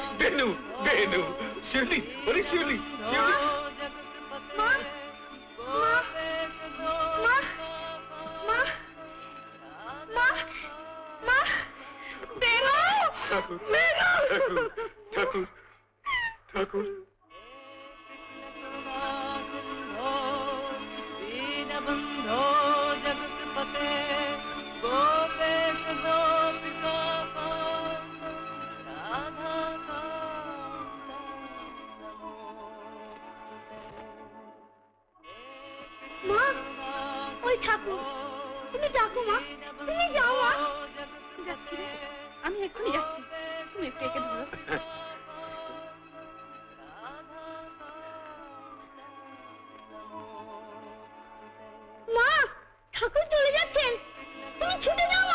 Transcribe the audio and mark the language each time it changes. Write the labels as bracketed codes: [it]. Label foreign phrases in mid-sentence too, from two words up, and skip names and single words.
[bn] বেনু, বেনু, শিউলি, ওরে শিউলি, শিউলি। মা, মা, মা, মা, মা, মা, বেনু, ঠাকুর, বেনু। ঠাকুর, ঠাকুর। [sa] दीनबन्धो जगत्पते गोपेश गोपिका राधा [bn] মা, ওই ঠাকুর, তুমি ডাকো মা, তুমি যাও মা। যাচ্ছি রে, আমি এক্ষুনি যাচ্ছি, তুমি একটু একে ধরো। মা, ঠাকুর চলে যাচ্ছেন, তুমি ছুটে যাও মা।